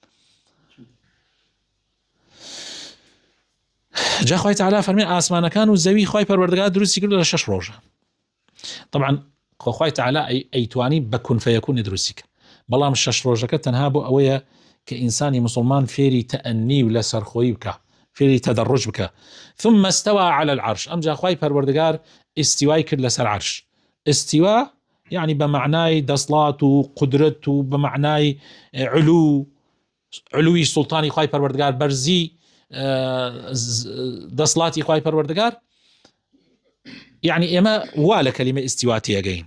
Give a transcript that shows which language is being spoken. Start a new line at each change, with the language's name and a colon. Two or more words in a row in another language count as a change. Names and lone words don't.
Central Kurdish: جا خوای تعالی فەرمێ ئاسمانەکان و زەوی خوای پەروەردگار دروستی کردو لە 6 ڕۆژە. طبعا خوای تعالی ئەیتوانی بە
Arabic: کون فەیەکون
Central Kurdish: دروستی کرد بەڵام 6 ڕۆژەکە تەنها بۆ ئەوەیە کە ئینسانی مسلمان فێری تەئەنی و لە سەرخۆیی بکە فێری تەدەڕج بکە.
Arabic: ثم استوى على العرش
Central Kurdish: ئەمجا خوای پەروەردگار ئیستیوای کرد لەسەر عەرش. ئیستیوا يعني بمعناي دەسڵات و قدرت و بمعناي علوی سلطانی خوای پەروەردگار بەرزی دەسڵاتی خوای پەروەردگار يعني ئێمە وا لە کەلیمە ئیستیوا تێگەین